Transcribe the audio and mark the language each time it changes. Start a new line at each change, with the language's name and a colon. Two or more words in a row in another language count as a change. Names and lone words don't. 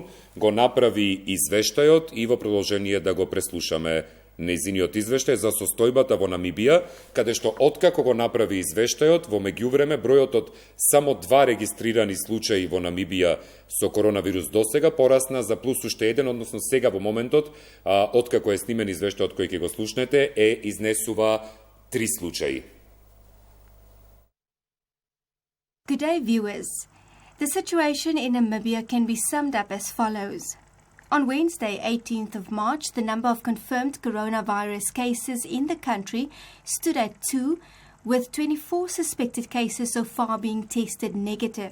Macedonian: го направи извештајот и во продолжение да го преслушаме нејзиниот извештај за состојбата во Намибија, каде што откако го направи извештајот, во меѓувреме бројот од само 2 регистрирани случаи во Намибија со коронавирус досега порасна за плюс уште еден, односно сега во моментот, откако е снимен извештајот кој ќе го слушнете, изнесува 3 случаи.
English: Good day, viewers. The situation in Namibia can be summed up as follows. On Wednesday, 18th of March, the number of confirmed coronavirus cases in the country stood at 2, with 24 suspected cases so far being tested negative.